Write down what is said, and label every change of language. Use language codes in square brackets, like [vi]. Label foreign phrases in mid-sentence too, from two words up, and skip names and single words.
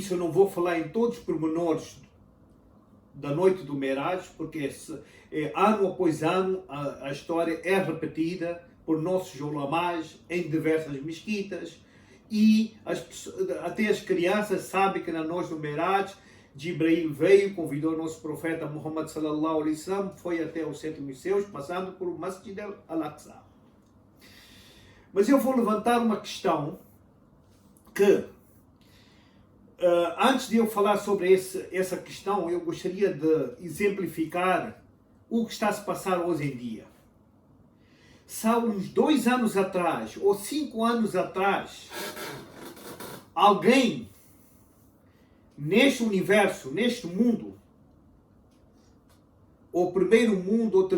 [pt] eu não vou falar em todos os pormenores da noite do Miraj, porque ano após ano a história é repetida por nossos ulamás em diversas mesquitas, e até as crianças sabem que na noite do Miraj Jibril veio, convidou o nosso profeta Muhammad [ar] صلى الله عليه وسلم, [pt] foi até os sétimos céus, passando por o Masjid al-Aqsa. Mas eu vou levantar uma questão que, antes de eu falar sobre essa questão, eu gostaria de exemplificar o que está a se passar hoje em dia. Há uns 2 anos atrás, ou 5 anos atrás, alguém neste universo, neste mundo, ou primeiro mundo, ou